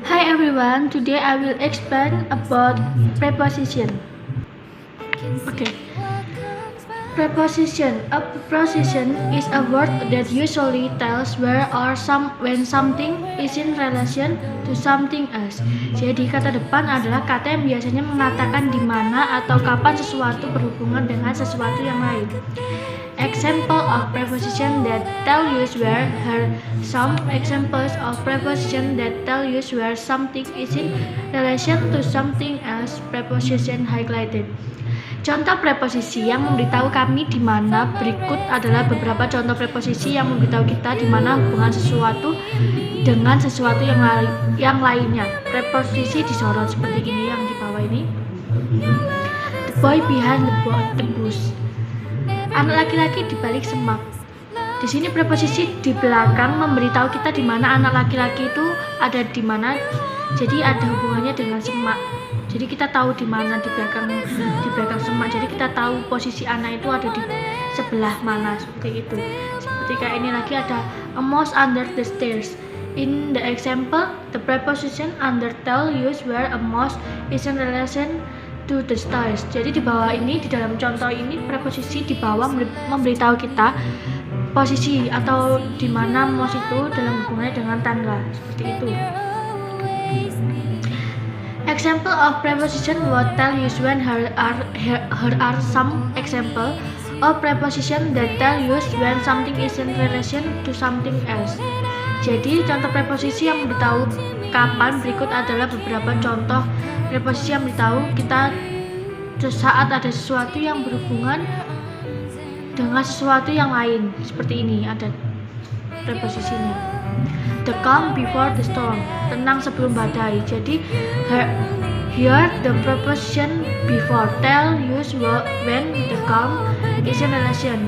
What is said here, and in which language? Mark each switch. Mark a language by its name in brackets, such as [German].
[English] everyone, today I will explain about preposition. Okay. Preposition. A preposition is a word that usually tells where or when something is in relation to something else. [Indonesian] Jadi kata depan adalah kata yang biasanya mengatakan di mana atau kapan sesuatu berhubungan dengan sesuatu yang lain. [English] Example of preposition that tell you where. Some examples of preposition that tell you where something is in relation to something else. Preposition highlighted. [Indonesian] Contoh preposisi yang memberitahu kami di mana. Berikut adalah beberapa contoh preposisi yang memberitahu kita di mana hubungan sesuatu dengan sesuatu yang lainnya. Preposisi disorot seperti ini yang di bawah ini. [English] The boy behind the bush. [Indonesian] Anak laki-laki di balik semak. Di sini preposisi di belakang memberitahu kita di mana anak laki-laki itu ada di mana. Jadi ada hubungannya dengan semak. Jadi kita tahu di mana di belakang semak. Jadi kita tahu posisi anak itu ada di sebelah mana seperti itu. Seperti kayak ini lagi ada [English] a mouse under the stairs. In the example, the preposition under tell you where a mouse is in relation to the stairs. [Indonesian] Jadi di bawah ini, di dalam contoh ini, preposisi di bawah memberitahu kita posisi atau di mana mouse itu dalam hubungannya dengan tangga seperti itu. [English] Example of preposition what tell you when. Here are some example of preposition that tell you when something is in relation to something else. [Indonesian] Jadi contoh preposisi yang memberitahu kapan. Berikut adalah beberapa contoh preposisi yang memberitahu kita saat ada sesuatu yang berhubungan dengan sesuatu yang lain. Seperti ini ada preposisinya. [English] The calm before the storm. [Indonesian] Tenang sebelum badai. Jadi [English] here the preposition before tell you when the calm is in relation.